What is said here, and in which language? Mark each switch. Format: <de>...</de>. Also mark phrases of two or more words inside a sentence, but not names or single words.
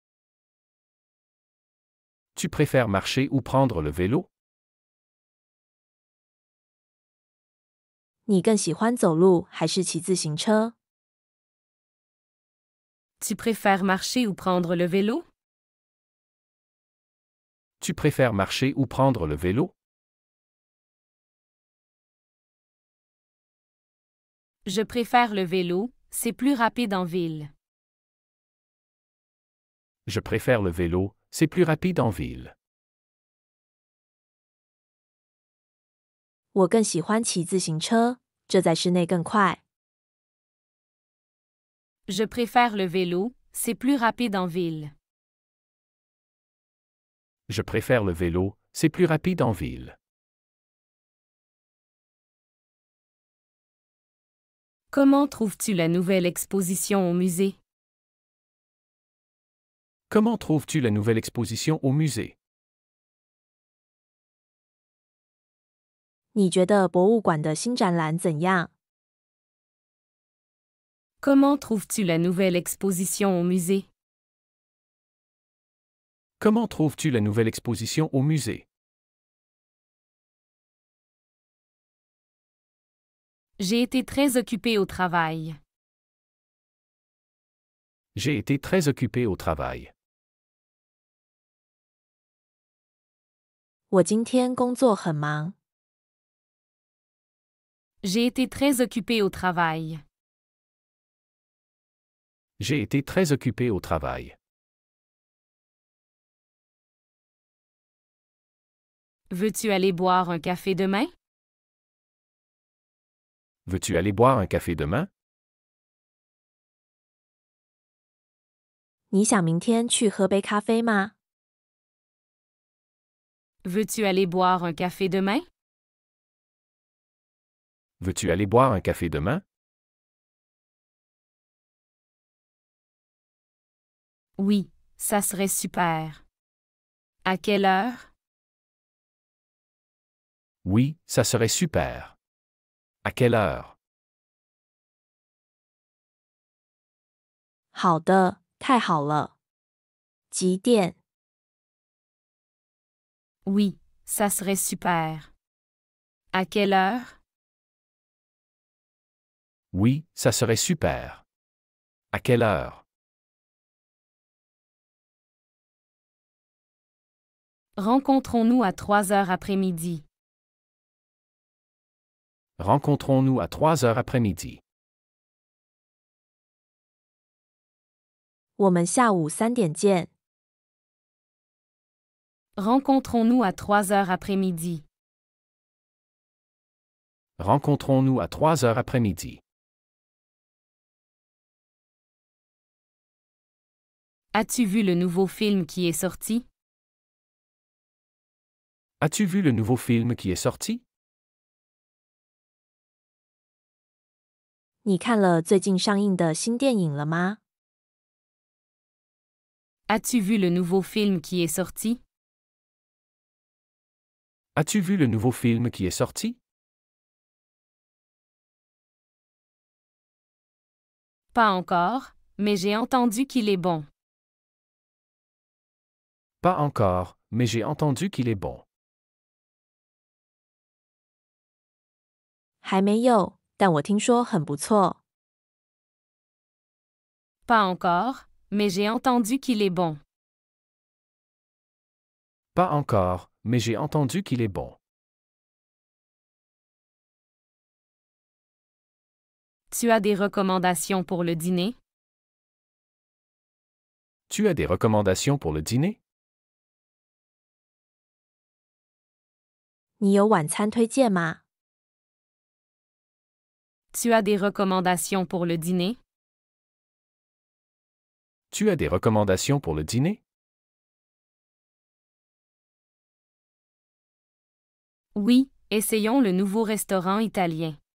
<fr>Tu préfères marcher ou prendre le vélo?</fr> <zh>你更喜欢走路还是骑自行车？</zh> <fr>Tu préfères marcher ou prendre le vélo? Tu préfères marcher ou prendre le vélo? Je préfère le vélo, c'est plus rapide en ville. Je préfère le vélo, c'est plus rapide en ville.</fr> <zh>我更喜欢骑自行车，这在室内更快。</zh> <fr>Je préfère le vélo, c'est plus rapide en ville. Je préfère le vélo, c'est plus rapide en ville. Comment trouves-tu la nouvelle exposition au musée? Comment trouves-tu la nouvelle exposition au musée?</fr> <zh>你觉得博物馆的新展览怎样？</zh> <fr>Comment trouves-tu la nouvelle exposition au musée? Comment trouves-tu la nouvelle exposition au musée? J'ai été très occupée au travail. J'ai été très occupé au travail.</fr> <zh>我今天工作很忙。</zh> <fr>J'ai été très occupée au travail. J'ai été très occupé au travail. Veux-tu aller boire un café demain? Veux-tu aller boire un café demain?</fr> <zh>你想明天去喝杯咖啡吗？</zh> <fr>Veux-tu aller boire un café demain? Veux-tu aller boire un café demain? Oui, ça serait super. À quelle heure? Oui, ça serait super. À quelle heure?</fr> <zh>好的，太好了。几点？</zh> <fr>Oui, ça serait super. À quelle heure? Oui, ça serait super. À quelle heure? Rencontrons-nous à 3 heures après-midi. Rencontrons-nous à 3 heures après-midi.</fr> <zh>我们下午3点见。</zh> <fr>Rencontrons-nous à 3 heures après-midi. Rencontrons-nous à 3 heures après-midi. As-tu vu le nouveau film qui est sorti? As-tu vu le nouveau film qui est sorti?</fr> <zh>你看了最近上映的新电影了吗？</zh> <fr>As-tu vu le nouveau film qui est sorti? As-tu vu le nouveau film qui est sorti? Pas encore, mais j'ai entendu qu'il est bon. Pas encore, mais j'ai entendu qu'il est bon.</fr> <zh>还没有，但我听说很不错。</zh> <fr>Pas encore, mais j'ai entendu qu'il est bon. Pas encore, mais j'ai entendu qu'il est bon. Tu as des recommandations pour le dîner? Tu as des recommandations pour le dîner?</fr> <zh>你有晚餐推荐吗？</zh> <fr>Tu as des recommandations pour le dîner? Tu as des recommandations pour le dîner? Oui, essayons le nouveau restaurant italien.</fr>